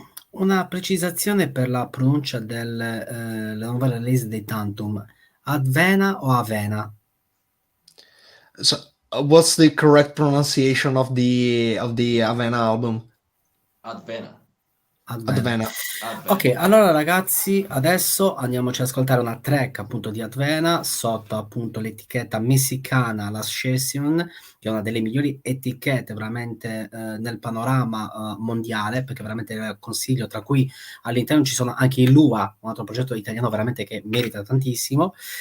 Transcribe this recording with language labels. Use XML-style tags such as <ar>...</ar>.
<it>Una precisazione per la pronuncia delle nuove release dei Tantum: Advena o Avena?</it> <en>So, what's the correct pronunciation of the Avena album? Advena. Advena.</en> <it>Ok, allora ragazzi, adesso andiamoci ad ascoltare una track appunto di Advena sotto appunto l'etichetta messicana La Session che è una delle migliori etichette veramente nel panorama mondiale, perché veramente consiglio, tra cui all'interno ci sono anche i Lua, un altro progetto italiano veramente che merita tantissimo.</it>